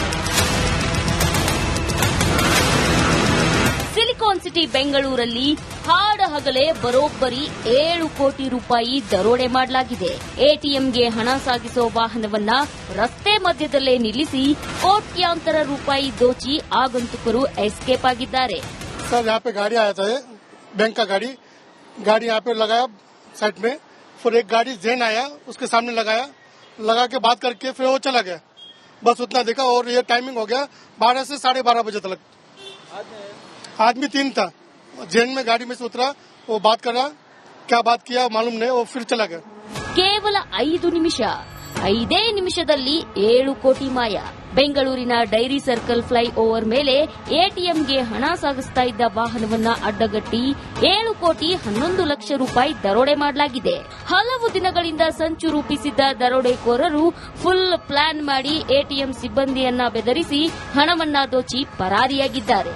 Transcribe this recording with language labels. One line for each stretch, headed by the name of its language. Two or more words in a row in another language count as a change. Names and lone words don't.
Kannada: ಸಿಲಿಕಾನ್ ಸಿಟಿ ಬೆಂಗಳೂರಲ್ಲಿ ಹಾಡಹಗಲೇ ಬರೋಬ್ಬರಿ 7 ಕೋಟಿ ರೂಪಾಯಿ ದರೋಡೆ ಮಾಡಲಾಗಿದೆ. ಎಟಿಎಂಗೆ ಹಣ ಸಾಗಿಸೋ ವಾಹನವನ್ನ ರಸ್ತೆ ಮಧ್ಯದಲ್ಲೇ ನಿಲ್ಲಿಸಿ ಕೋಟ್ಯಾಂತರ ರೂಪಾಯಿ ದೋಚಿ ಆಗಂತುಕರು ಎಸ್ಕೇಪ್ ಆಗಿದ್ದಾರೆ.
Hindi: सर यहाँ पे गाड़ी आया था, बैंक का गाड़ी यहाँ पे लगाया साइड में, फिर एक गाड़ी जेन आया उसके सामने लगा के बात करके फिर वो चला गया. बस उतना देखा और ये टाइमिंग हो गया 12 से 12:30 बजे तक. आदमी 3 था, जेन में गाड़ी में से उतरा, वो बात कर रहा, क्या बात किया मालूम नहीं, वो फिर चला गया.
Kannada: ಕೇವಲ 5 ನಿಮಿಷ, 5 ನಿಮಿಷದಲ್ಲಿ 7 ಕೋಟಿ ಮಾಯ. ಬೆಂಗಳೂರಿನ ಡೈರಿ ಸರ್ಕಲ್ ಫ್ಲೈ ಓವರ್ ಮೇಲೆ ಎಟಿಎಂಗೆ ಹಣ ಸಾಗಿಸ್ತಾ ಇದ್ದ ವಾಹನವನ್ನ ಅಡ್ಡಗಟ್ಟಿ 7 ಕೋಟಿ 11 ಲಕ್ಷ ರೂಪಾಯಿ ದರೋಡೆ ಮಾಡಲಾಗಿದೆ. ಹಲವು ದಿನಗಳಿಂದ ಸಂಚು ರೂಪಿಸಿದ್ದ ದರೋಡೆಕೋರರು ಫುಲ್ ಪ್ಲಾನ್ ಮಾಡಿ ಎಟಿಎಂ ಸಿಬ್ಬಂದಿಯನ್ನ ಬೆದರಿಸಿ ಹಣವನ್ನ ದೋಚಿ ಪರಾರಿಯಾಗಿದ್ದಾರೆ.